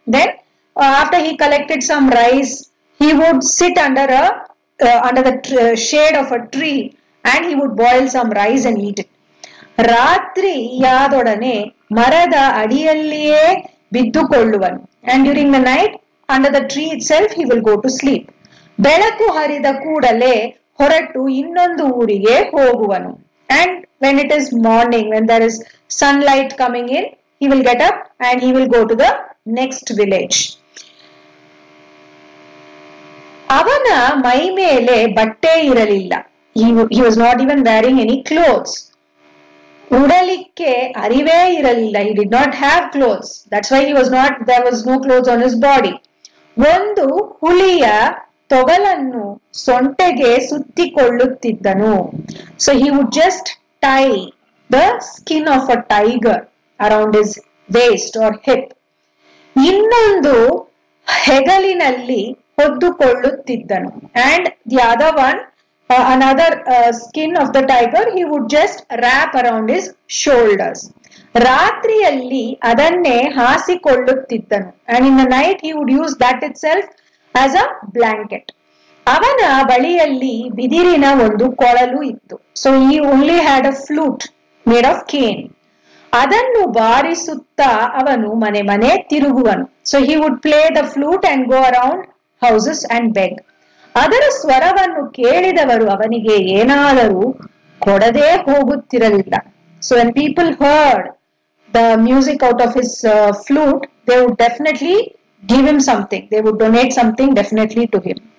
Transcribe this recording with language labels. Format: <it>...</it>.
<en>Then after he collected some rice, he would sit under the shade of a tree and he would boil some rice and eat it.</en> <kn>ರಾತ್ರಿ ಯಾದೊಡನೆ ಮರದ ಅಡಿಯಲ್ಲಿಯೇ ಬಿದ್ದುಕೊಳ್ಳುವನು.</kn> <en>And during the night under the tree itself he will go to sleep.</en> <kn>ಬೆಳಕು ಹರಿದ ಕೂಡಲೇ ಹೊರಟು ಇನ್ನೊಂದು ಊರಿಗೆ ಹೋಗುವನು.</kn> <en>And when it is morning, when there is sunlight coming in, he will get up and he will go to the next village.</en> <kn>ಅವನ ಮೈ ಮೇಲೆ ಬಟ್ಟೆ ಇರಲಿಲ್ಲ.</kn> <en>He was not even wearing any clothes.</en> <kn>ಉಡಲಿಕ್ಕೆ ಅರಿವೇ ಇರಲಿಲ್ಲ.</kn> <en>He did not have clothes. That's why there was no clothes on his body.</en> <kn>ಒಂದು ಹುಲಿಯ ತೊಗಲನ್ನು ಸೊಂಟೆಗೆ ಸುತ್ತಿಕೊಳ್ಳುತ್ತಿದ್ದನು.</kn> <en>So he would just tie the skin of a tiger around his waist or hip.</en> <kn>ಇನ್ನೊಂದು ಹೆಗಲಿನಲ್ಲಿ ಹೊದ್ದುಕೊಳ್ಳುತ್ತಿದ್ದನು.</kn> <en>And the other one, another skin of the tiger, he would just wrap around his shoulders.</en> <kn>ರಾತ್ರಿಯಲ್ಲಿ ಅದನ್ನೇ ಹಾಸಿಕೊಳ್ಳುತ್ತಿದ್ದನು.</kn> <en>And in the night he would use that itself as a blanket.</en> <kn>ಅವನ ಬಳಿಯಲ್ಲಿ ಬಿದಿರಿನ ಒಂದು ಕೊಳಲು ಇತ್ತು.</kn> <en>So he only had a flute made of cane.</en> <kn>ಅದನ್ನು ಬಾರಿಸುತ್ತಾ ಅವನು ಮನೆ ತಿರುಗುವನು.</kn> <en>So he would play the flute and go around houses and beg.</en> <kn>ಅದರ ಸ್ವರವನ್ನು ಕೇಳಿದವರು ಅವನಿಗೆ ಏನಾದರೂ ಕೊಡದೇ ಹೋಗುತ್ತಿರಲಿಲ್ಲ.</kn> <en>So when people heard the music out of his flute, they would definitely give him something. They would donate something definitely to him.</en>